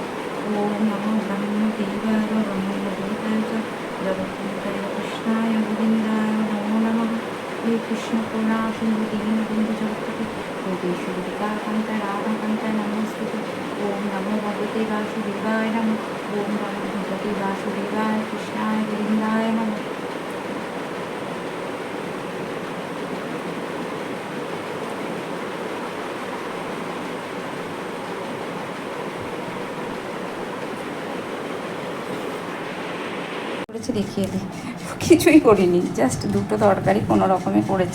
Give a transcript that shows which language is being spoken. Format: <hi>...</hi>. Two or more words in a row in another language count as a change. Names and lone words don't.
<sa>ॐ नमो ब्रह्मदेवाय ब्रह्मदेवाय च जगत्पतये कृष्णाय गोविन्दाय नमो नमः। हे कृष्ण करुणा सिन्धु दीनबन्धु जगत्पते योगेश्वरीताकान्त राधाकान्त नमोऽस्तुते। ओम नमो भगवते वासुदेवाय नमः। ओम नमो भगवते वासुदेवाय कृष्णाय गोविन्दाय नमः।</sa> <bn>করেছি দেখিয়ে দিই, কিছুই করিনি, জাস্ট দুটো তরকারি কোনো রকমে করেছি।</bn>